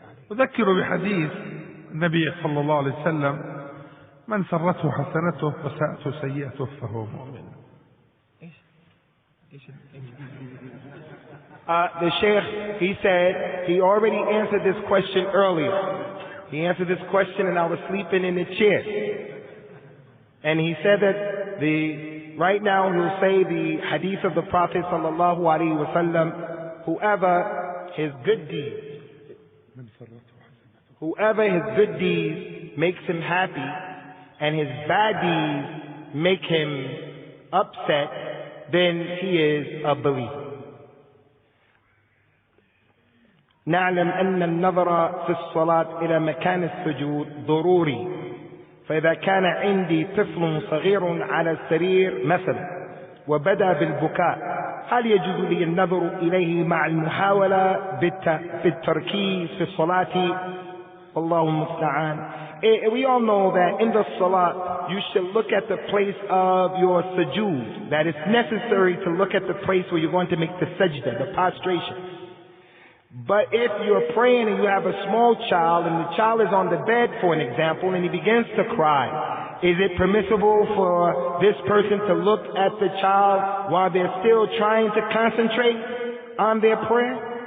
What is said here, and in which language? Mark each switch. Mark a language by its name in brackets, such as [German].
[Arabic] وأذكر بحديث النبي صلى الله عليه وسلم من سرته حسنته وساءته سيئته فهو مؤمن. [English] The Sheikh, he said, he already answered this question earlier. He answered this question and I was sleeping in the chair. And he said that right now he'll say the hadith of the Prophet sallallahu alaihi wasallam, whoever his good deeds makes him happy and his bad deeds make him upset, then he is a believer. [Arabic] نعلم أن النظر في الصلاة إلى مكان السجود ضروري، فإذا كان عندي طفل صغير على السرير مثلا وبدأ بالبكاء هل يجوز لي النظر إليه مع المحاولة بالتركيز في الصلاة؟ والله المستعان. [English] We all know that in the salat you should look at the place of your sujood, that it's necessary to look at the place where you're going to make the sajda, the prostration. But if you're praying and you have a small child and the child is on the bed, for an example, and he begins to cry, is it permissible for this person to look at the child while they're still trying to concentrate on their prayer?